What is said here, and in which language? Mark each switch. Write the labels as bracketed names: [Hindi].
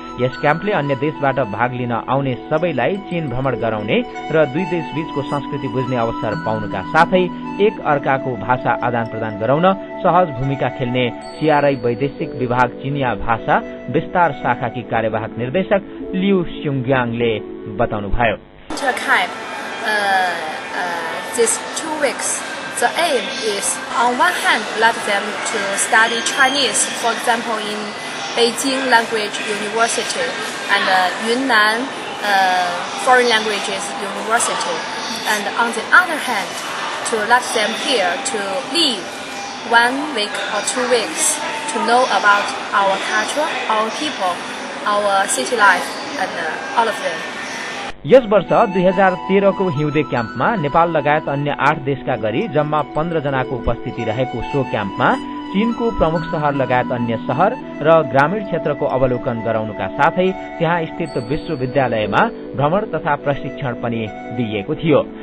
[Nepali] यस क्याम्पले अन्य देशबाट भाग लिन आउने सबैलाई चीन भ्रमण गराउने र दुई देश बीचको संस्कृति बुझ्ने अवसर पाउनुका साथै एक अर्काको भाषा आदान प्रदान गराउन सहज भूमिका खेल्ने सीआरआई वैदेशिक विभाग चिनिया भाषा विस्तार शाखाकी कार्यवाहक निर्देशक लिउ स्युङग्याङले बताउनुभयो। [English] These 2 weeks, the aim is, on one hand, let them to study Chinese, for example, in Beijing Language University and Yunnan Foreign Languages University, and on the other hand, to let them here to live 1 week or 2 weeks to know about our culture, our people, our city life, and all of them. [Nepali] यस वर्ष 2013 को हिउँदे क्याम्पमा नेपाल लगायत अन्य 8 देशका गरी जम्मा 15 जनाको उपस्थिति रहेको सो क्याम्पमा चीनको प्रमुख शहर लगायत अन्य शहर र ग्रामीण क्षेत्रको अवलोकन गराउनुका साथै त्यहाँ स्थित विश्वविद्यालयमा भ्रमण तथा प्रशिक्षण पनि दिइएको थियो।